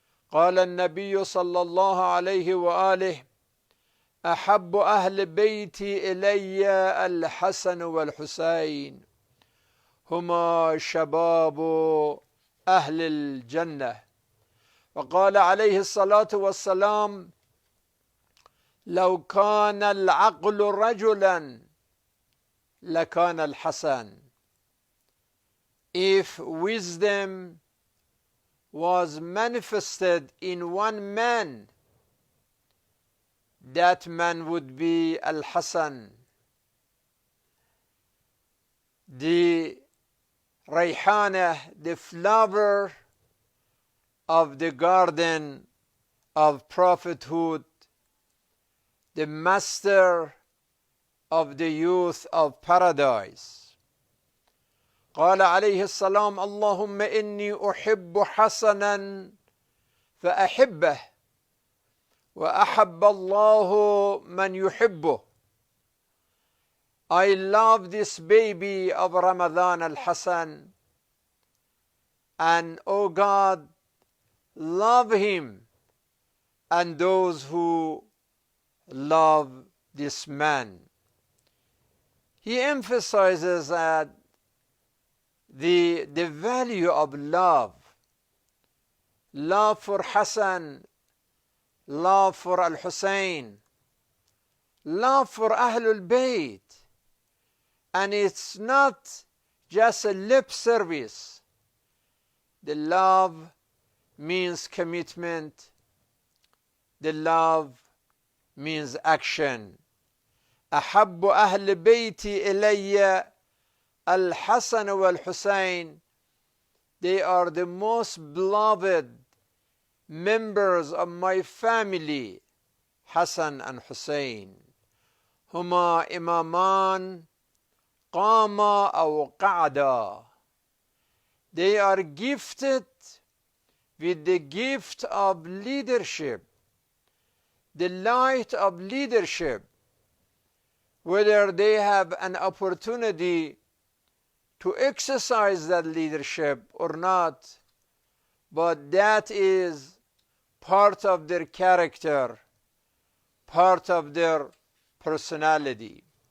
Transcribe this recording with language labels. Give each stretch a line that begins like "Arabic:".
Arabic: قال النبي صلى الله عليه وآله: أحب أهل بيتي إلي الحسن والحسين، هما شباب أهل الجنة. وقال عليه الصلاة والسلام: لو كان العقل رجلا لكان الحسن.
English: If wisdom was manifested in one man, that man would be Al-Hasan. The Rayhana, the flower of the garden of prophethood, the master of the youth of paradise.
Arabic: قال عليه السلام اللهم إني أحب حسنا فأحبه وأحب الله من يحبه.
English: I love this baby of Ramadan al-Hasan, and O God, love him and those who love this man. He emphasizes that the value of love for Hassan, love for Al-Hussein, love for Ahlul Bayt. And it's not just a lip service. The love means commitment. The love means action.
Arabic: أحب أهل بيتي إلي الحسن والحسين.
English: They are the most beloved members of my family, Hassan and Hussein.
Arabic: هما إمامان قاما أو قعدا.
English: They are gifted with the gift of leadership, the light of leadership, whether they have an opportunity to exercise that leadership or not, but that is part of their character, part of their personality.